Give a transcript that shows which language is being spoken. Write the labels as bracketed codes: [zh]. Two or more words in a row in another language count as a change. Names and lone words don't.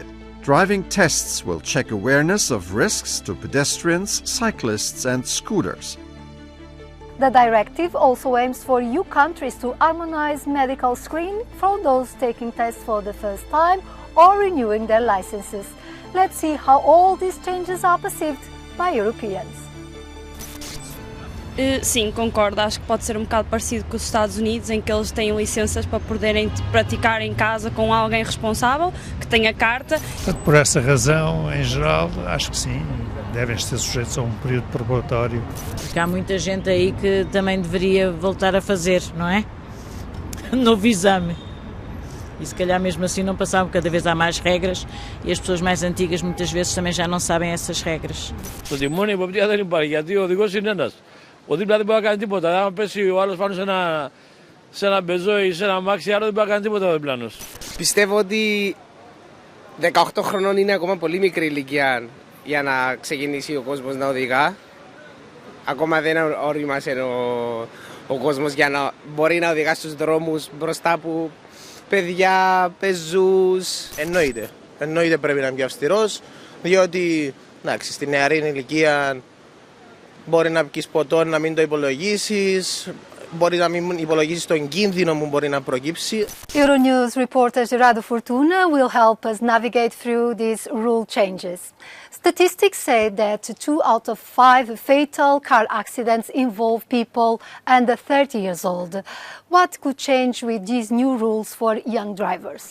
[en] Driving tests will check awareness of risks to pedestrians, cyclists and scooters. The directive also aims for EU countries to harmonize medical screening for those taking tests for the first time or renewing their licenses. Let's see how all these changes are perceived by Europeans. [pt] Sim, concordo. Acho que pode ser um bocado parecido com os Estados Unidos, em que eles têm licenças para poderem praticar em casa com alguém responsável, que tenha carta. Por essa razão, em geral, acho que sim, devem ser sujeitos a um período probatório. Porque há muita gente aí que também deveria voltar a fazer, não é? Novo exame. E se calhar mesmo assim não passavam, cada vez há mais regras e as pessoas mais antigas muitas vezes também já não sabem essas regras. [el] Ο δίπλα δεν μπορεί να κάνει τίποτα. Αν πέσει ο άλλος πάνω σε ένα μπεζό ή σε ένα αμάξι, άλλο δεν μπορεί να κάνει τίποτα ο διπλάνος. Πιστεύω ότι 18 χρονών είναι ακόμα πολύ μικρή ηλικία για να ξεκινήσει ο κόσμος να οδηγά. Ακόμα δεν ορίμασε ο κόσμος για να μπορεί να οδηγά στους δρόμους μπροστά από παιδιά, πεζούς. Εννοείται πρέπει να είναι πιο αυστηρός, διότι εντάξει, στη νεαρή ηλικία μπορεί να πεις ποτό να μην το υπολογίσεις, μπορεί να μην υπολογίσεις τον κίνδυνο που μπορεί να προκύψει. [en] Euronews reporter Gerardo Fortuna will help us navigate through these rule changes. Statistics say that 2 out of 5 fatal car accidents involve people under 30 years old. What could change with these new rules for young drivers?